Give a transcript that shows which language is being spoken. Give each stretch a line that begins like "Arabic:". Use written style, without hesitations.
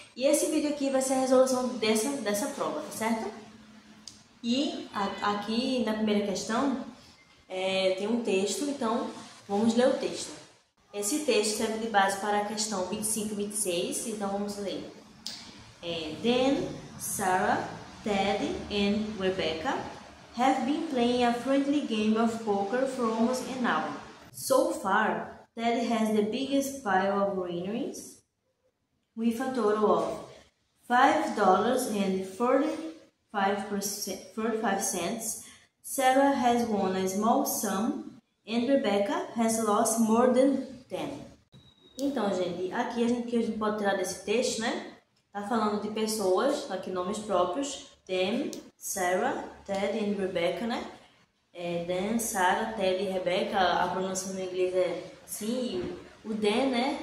Portuguese: E esse vídeo aqui vai ser a resolução dessa prova, tá certo? E aqui na primeira questão tem um texto, então vamos ler o texto. Esse texto serve de base para a questão 25 e 26, então vamos ler.
English: Then, Sarah, Ted and Rebecca have been playing a friendly game of poker for almost an hour. So far, Ted has the biggest pile of winnings with a total of $5.45. Sarah has won a small sum and Rebecca has lost more than 10.
Portuguese: Então, gente, aqui que a gente pode tirar desse texto, né? Tá falando de pessoas, aqui nomes próprios, them, Sarah, Ted e Rebecca, né? Dan, Sarah, Ted e Rebecca, a pronúncia no inglês é assim, o Dan, né?